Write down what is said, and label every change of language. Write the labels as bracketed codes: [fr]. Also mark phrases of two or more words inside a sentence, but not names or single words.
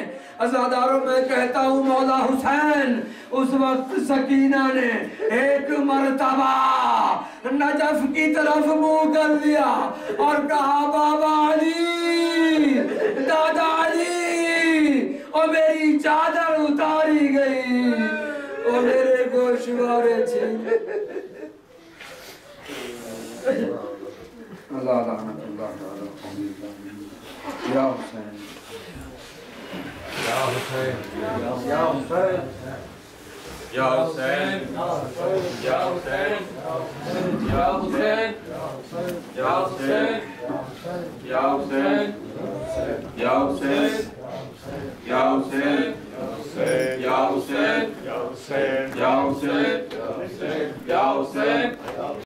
[ur] عزاداروں میں کہتا ہوں مولا حسین اس وقت سکینہ نے ایک مرتبہ نجف کی طرف منہ کر لیا اور کہا بابا علی، دادا علی، اور میری چادر اتاری گئی اور میرے گوشوارے چھین۔ [ar] اللہ لعنت اللہ علیہ وسلم۔ [ur] یا حسین، یا حسین، یا حسین، یا حسین، یا حسین، یا حسین، یا حسین، یا حسین، یا حسین، یا حسین، یا حسین، یا حسین، یا حسین، یا حسین، یا حسین۔